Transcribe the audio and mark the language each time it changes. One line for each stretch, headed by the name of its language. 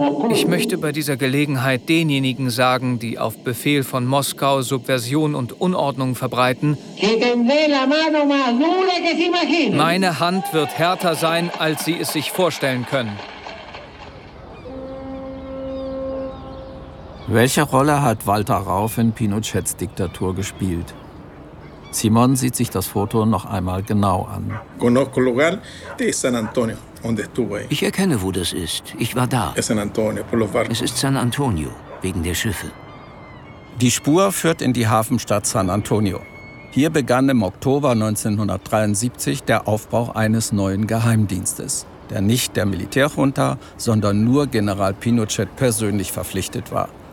German: Ich möchte bei dieser Gelegenheit denjenigen sagen, die auf Befehl von Moskau Subversion und Unordnung verbreiten, meine Hand wird härter sein, als Sie es sich vorstellen können. Welche Rolle hat Walter Rauf in Pinochets Diktatur gespielt? Simon sieht sich das Foto noch einmal genau an.
Spanish: Conozco el lugar de San Antonio, donde estuvo ahí.
German: Ich erkenne, wo das ist. Ich war da.
Spanish: Es San Antonio, por los barcos.
German: Es ist San Antonio, wegen der Schiffe. Die Spur führt in die Hafenstadt San Antonio. Hier begann im Oktober 1973 der Aufbau eines neuen Geheimdienstes, der nicht der Militärjunta, sondern nur General Pinochet persönlich verpflichtet war.